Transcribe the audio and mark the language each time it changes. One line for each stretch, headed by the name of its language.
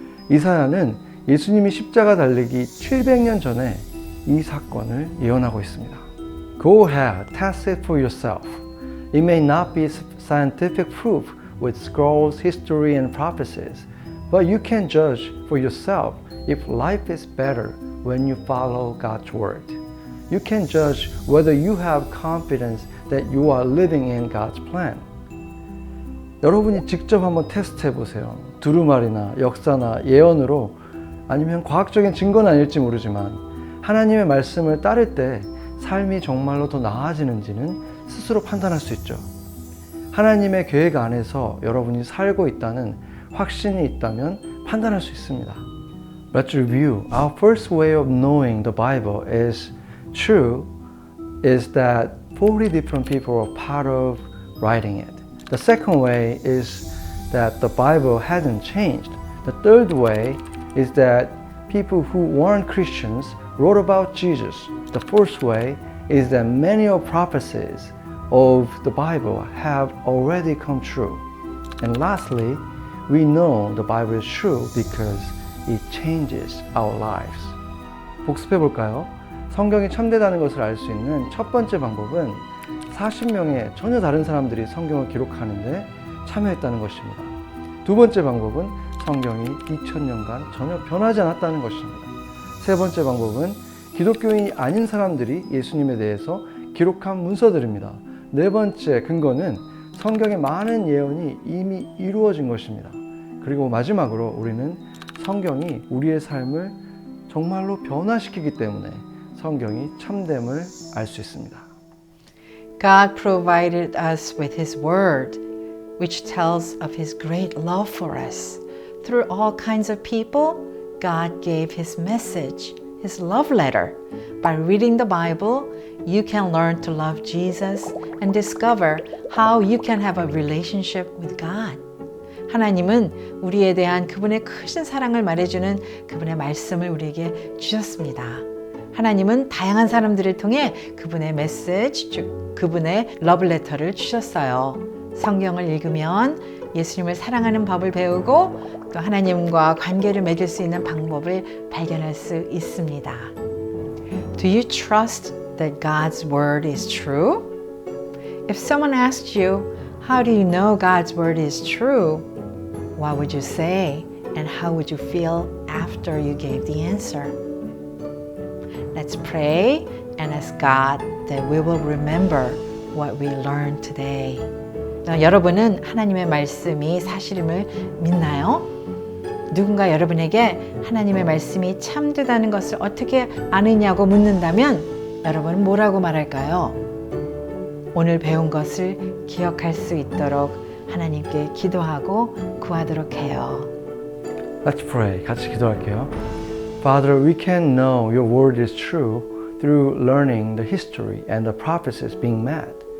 Korean: 이사야는 예수님이 십자가 달리기 700년 전에 이 사건을 예언하고 있습니다.
English: Go ahead, test it for yourself. It may not be scientific proof with scrolls, history, and prophecies, but you can judge for yourself if life is better when you follow God's word. You can judge whether you have confidence that you are living in God's plan.
Korean: 여러분이 직접 한번 테스트해 보세요. 두루마리나 역사나 예언으로 아니면 과학적인 증거는 아닐지 모르지만 하나님의 말씀을 따를 때 삶이 정말로 더 나아지는지는 스스로 판단할 수 있죠. 하나님의 계획 안에서 여러분이 살고 있다는 확신이 있다면 판단할 수 있습니다.
English: Let's review. Our first way of knowing the Bible is true is that 40 different people are part of writing it. The second way is that the Bible hasn't changed. The third way is that people who weren't Christians wrote about Jesus. The fourth way is that many of prophecies of the Bible have already come true. And lastly, we know the Bible is true because it changes our lives.
Korean: 복습해 볼까요? 성경이 참되다는 것을 알 수 있는 첫 번째 방법은 40명의 전혀 다른 사람들이 성경을 기록하는데 참여했다는 것입니다. 두 번째 방법은 성경이 2000년간 전혀 변하지 않았다는 것입니다. 세 번째 방법은 기독교인이 아닌 사람들이 예수님에 대해서 기록한 문서들입니다. 네 번째 근거는 성경의 많은 예언이 이미 이루어진 것입니다. 그리고 마지막으로 우리는 성경이 우리의 삶을 정말로 변화시키기 때문에 성경이 참됨을 알 수 있습니다.
English: God provided us with His Word, which tells of His great love for us. Through all kinds of people, God gave His message, His love letter. By reading the Bible, you can learn to love Jesus and discover how you can have a relationship with God.
Korean: 하나님은 우리에 대한 그분의 크신 사랑을 말해주는 그분의 말씀을 우리에게 주셨습니다. 하나님은 다양한 사람들을 통해 그분의 메시지, 즉 그분의 러브레터를 주셨어요. 성경을 읽으면 예수님을 사랑하는 법을 배우고 또 하나님과 관계를 맺을 수 있는 방법을 발견할 수 있습니다.
English: Do you trust that God's word is true? If someone asked you, how do you know God's word is true? What would you say and how would you feel after you gave the answer? Let's pray and ask God that we will remember what we learned today.
Korean: 여러분은 하나님의 말씀이 사실임을 믿나요? 누군가 여러분에게 하나님의 말씀이 참되다는 것을 어떻게 아느냐고 묻는다면 여러분은 뭐라고 말할까요? 오늘 배운 것을 기억할 수 있도록 하나님께 기도하고 구하도록 해요.
English: Let's pray.
Korean: 같이 기도할게요.
English: Father, we can know your word is true through learning the history and the prophecies being met.